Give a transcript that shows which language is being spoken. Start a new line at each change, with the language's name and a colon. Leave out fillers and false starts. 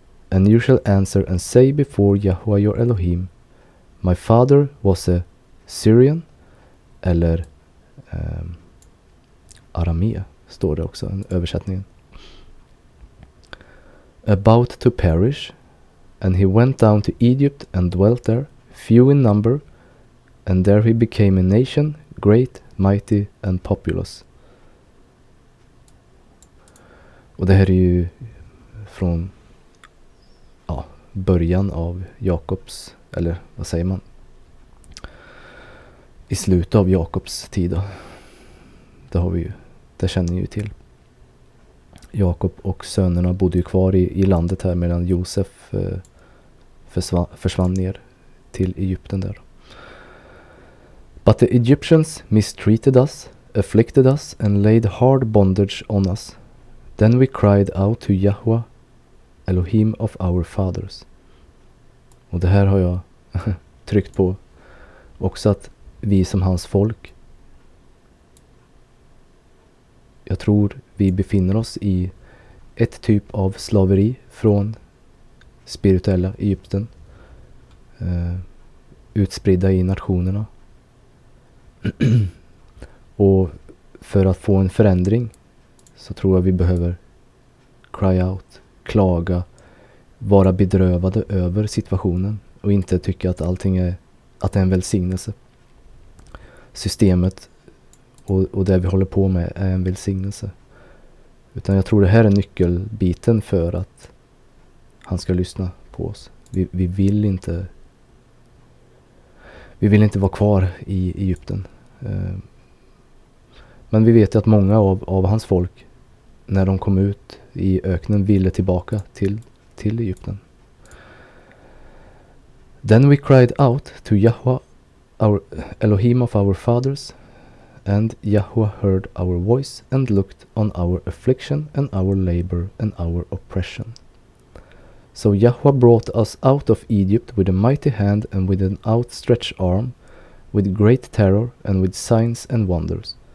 English: And you shall answer and say before Yahweh your Elohim, My father was a Syrian,
Swedish: eller Aramea står det också, en översättning.
English: About to perish, and he went down to Egypt and dwelt there, few in number, and there he became a nation, great, mighty and populous.
Swedish: Och det här är ju från början av Jakobs, eller vad säger man? I slutet av Jakobs tid då. Det känner ni ju till. Jakob och sönerna bodde ju kvar i landet här, medan Josef försvann ner till Egypten där.
English: But the Egyptians mistreated us, afflicted us, and laid hard bondage on us. Then we cried out to Yahweh, Elohim of our fathers.
Swedish: Och det här har jag tryckt på också, att vi som hans folk, jag tror vi befinner oss i ett typ av slaveri från spirituella Egypten, utspridda i nationerna. Och för att få en förändring så tror jag vi behöver
English: cry out,
Swedish: klaga, vara bedrövade över situationen och inte tycka att allting är en välsignelse. Systemet och det vi håller på med är en välsignelse. Utan jag tror det här är nyckelbiten för att han ska lyssna på oss. Vi vill inte vara kvar i Egypten. Men vi vet ju att många av hans folk, när de kom ut i öknen, ville tillbaka till Egypten.
English: Then we cried out to Yahweh, our Elohim of our fathers, and Yahweh heard our voice and looked on our affliction and our labor and our oppression. So Yahweh brought us out of Egypt with a mighty hand and with an outstretched arm, with great terror and with signs and wonders.